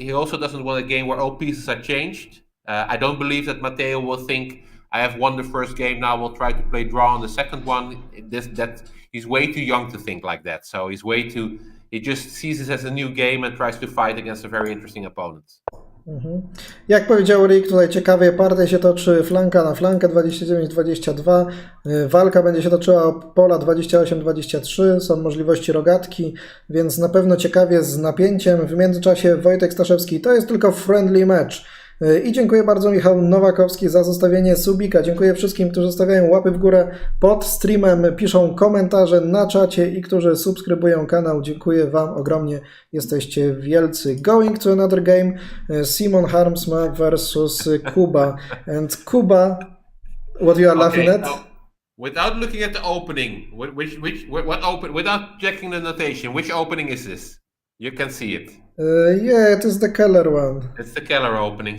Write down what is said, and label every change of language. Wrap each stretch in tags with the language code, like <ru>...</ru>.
<en>He also doesn't want a game where all pieces are changed. I don't believe that Matteo will think, I have won the first game, now we'll try to play draw on the second one. He's way too young to think like that. So he just sees this as a new game and tries to fight against a very interesting opponent.</en> <pl>Jak powiedział Rick, tutaj ciekawie partie się toczy flanka na flankę 29-22, walka będzie się toczyła o pola 28-23, są możliwości rogatki, więc na pewno ciekawie z napięciem. W międzyczasie Wojtek Staszewski, to jest tylko</pl> <en>friendly match.</en> <pl>I dziękuję bardzo Michał Nowakowski za zostawienie subika. Dziękuję wszystkim, którzy zostawiają łapy w górę pod streamem, piszą komentarze na czacie i którzy subskrybują kanał. Dziękuję Wam ogromnie, jesteście wielcy.</pl> <en>Going to another game, Simon Harmsma versus Kuba. And Kuba, what you are laughing at? Without looking at the opening, without checking the notation, which opening is this? You can see it. Yeah, it is the Keller one. It's the Keller opening.</en>